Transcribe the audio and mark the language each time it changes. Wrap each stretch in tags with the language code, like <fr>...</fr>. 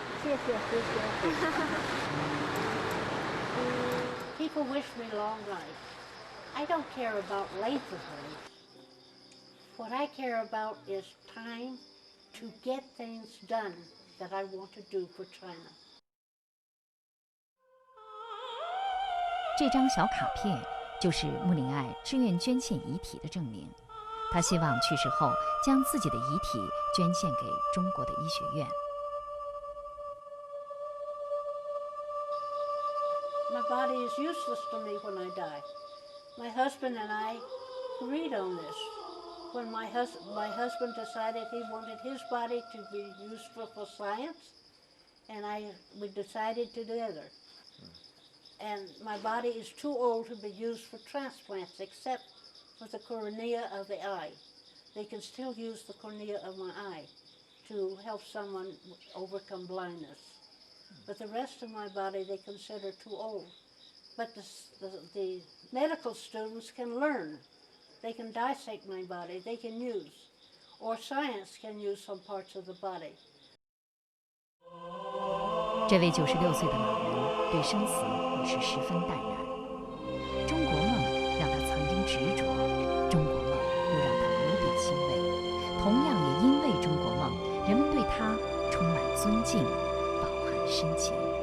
<zh>谢谢。</zh> <en>People wish me long life. I don't care about length of life. What I care about is time to get things done that I want to do for China.</en> <zh>这张小卡片就是穆琳爱志愿捐献遗体的证明。她希望去世后将自己的遗体捐献给中国的医学院。</zh> <en>My body is useless to me when I die. My husband and I agreed on this. When my husband decided he wanted his body to be useful for science, and we decided together. And my body is too old to be used for transplants, except for the cornea of the eye. They can still use the cornea of my eye to help someone overcome blindness. But the rest of my body they consider too old. But the medical students can learn. They can dissect my body, they can use. Or science can use some parts of the body.</en> <zh>这位96岁的老人对生死已是十分淡然。中国梦让他曾经执着，中国梦又让他无比欣慰。同样也因为中国梦，人们对他充满尊敬，饱含深情。</zh>